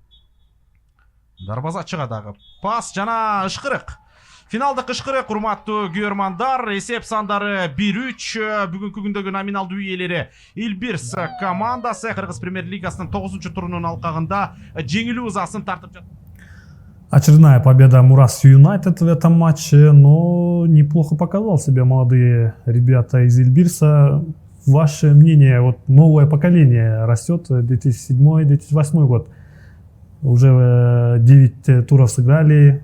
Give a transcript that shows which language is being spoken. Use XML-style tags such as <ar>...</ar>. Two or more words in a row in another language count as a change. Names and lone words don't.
<ky>Дарбазачыга дагы пас жана ышкырык. Финалдык ышкырык, урматтуу күйөрмандар. Эсеп сандары 1-3. Бүгүнкү күндөгү номиналдуу ээлери Ильбирс командасы Кыргыз премьер-лигасынын 9-чу турунун алкагында жеңилүү ызасын тартып жатты.</ky> <ru>Очередная победа Мурас Юнайтед в этом матче, но неплохо показал себя молодые ребята из Ильбирса. Ваше мнение, вот новое поколение растет, 2007-2008 год. Уже 9 туров сыграли.</ru>